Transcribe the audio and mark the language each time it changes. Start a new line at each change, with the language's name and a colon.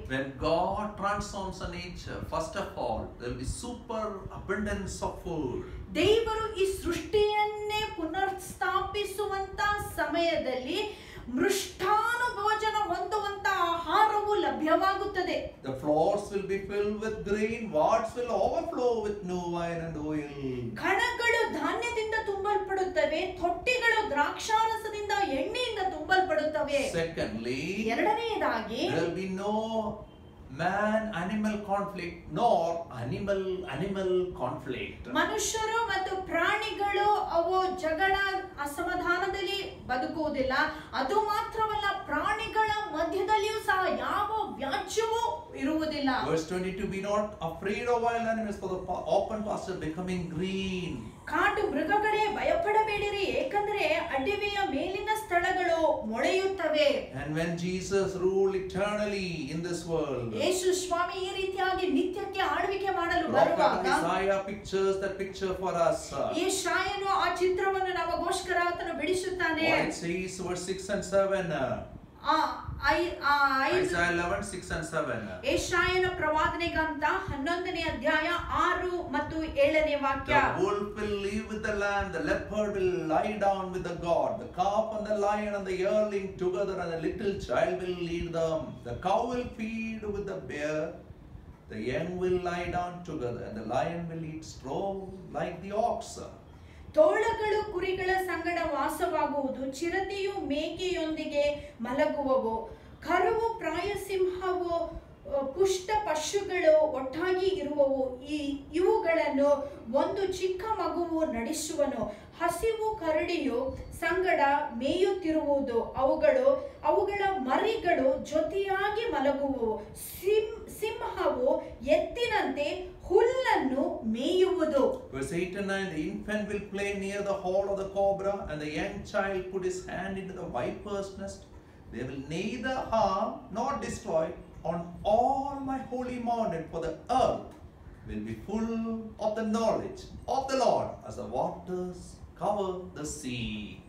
English: When God transforms a nature, first of all, there will be super abundance of food.
Kannada: ದೇವರು ಈ ಸೃಷ್ಟಿಯನ್ನೇ ಪುನರ್ಸ್ಥಾಪಿಸುವಂತ ಸಮಯದಲ್ಲಿ ಮೃಷ್ಟಾನು ಭೋಜನ ಹೊಂದುವಂತ ಆಹಾರವು ಲಭ್ಯವಾಗುತ್ತದೆ.
English: The floors will be filled with grain, vats will overflow with new wine and oil.
Kannada: ಕಣಗಳು ಧಾನ್ಯದಿಂದ ತುಂಬಲ್ಪಡುತ್ತವೆ, ತೊಟ್ಟಿಗಳು ದ್ರಾಕ್ಷಾರಸದಿಂದ ಎಣ್ಣೆಯಿಂದ ತುಂಬಲ್ಪಡುತ್ತವೆ.
English: Secondly,
Kannada: ಎರಡನೆಯದಾಗಿ
English: there will be no man-animal conflict nor animal conflict.
Kannada: ಮನುಷ್ಯರು ಮತ್ತು ಪ್ರಾಣಿಗಳು ಅವು ಜಗಳ ಅಸಮಾಧಾನದಲ್ಲಿ ಬದುಕುವುದಿಲ್ಲ. ಅದು ಮಾತ್ರವಲ್ಲ, ಪ್ರಾಣಿಗಳ ಮಧ್ಯದಲ್ಲಿಯೂ ಸಹ ಯಾವ ವ್ಯಾಜ್ಯವೂ ಇರುವುದಿಲ್ಲ.
English: Verse 22, be not afraid of wild animals, for the open pasture becoming green.
Kannada: ಕಾಡು ಮೃಗಗಳೇ ಭಯಪಡಬೇಡಿರಿ, ಏಕೆಂದರೆ ಅಡವಿಯ ಮೇಲಿನ ಸ್ಥಳಗಳು ಮೊಳೆಯುತ್ತವೆ.
English: And when Jesus ruled eternally in this world,
Kannada: ಯೇಸು ಸ್ವಾಮಿ ಈ ರೀತಿಯಾಗಿ ನಿತ್ಯಕ್ಕೆ ಆಳ್ವಿಕೆ ಮಾಡಲು
English: Prophet
Kannada: ಬರುವಾಗ
English: Isaiah pictures that picture for us.
Kannada: ಯೆಶಾಯನು ಆ ಚಿತ್ರವನ್ನು ನಮಗೋಸ್ಕರ ಆತನು ಬಿಡಿಸುತ್ತಾನೆ.
English: What it says, verse 6 and 7. Isaiah 11, 6 and 7.
Kannada: ಯೆಶಾಯನ ಪ್ರವಾದನೆ ಗ್ರಂಥ 11ನೇ ಅಧ್ಯಾಯ 6 ಮತ್ತು 7ನೇ ವಾಕ್ಯ.
English: The wolf will live with the lamb, the leopard will lie down with the goat, the calf and the lion and the yearling together, and the little child will lead them. The cow will feed with the bear, the young will lie down together, and the lion will eat straw like the ox.
Kannada: ತೋಳಗಳು ಕುರಿಗಳ ಸಂಗಡ ವಾಸವಾಗುವುದು, ಚಿರತೆಯು ಮೇಕೆಯೊಂದಿಗೆ ಮಲಗುವವು, ಕರುವು ಪ್ರಾಯಸಿಂಹವು ಪುಷ್ಟ ಪಶುಗಳು ಒಟ್ಟಾಗಿ ಇರುವವು. ಇವುಗಳನ್ನು ಒಂದು ಚಿಕ್ಕ ಮಗುವು ನಡೆಸುವನು. ಹಸಿವು ಕರಡಿಯು ಸಂಗಡ ಮೇಯುತ್ತಿರುವುದು, ಅವುಗಳ ಮರಿಗಳು ಜೊತೆಯಾಗಿ ಮಲಗುವು. ಸಿಂಹವು ಎತ್ತಿನಂತೆ ಹುಲ್ಲನ್ನು ಮೇಯುವುದು.
English: Verse 8 and 9, the infant will play near the hole of the cobra, and the young child put his hand into the viper's nest. They will neither harm nor destroy on all my holy mountain, for the earth will be full of the knowledge of the Lord as the waters cover the sea.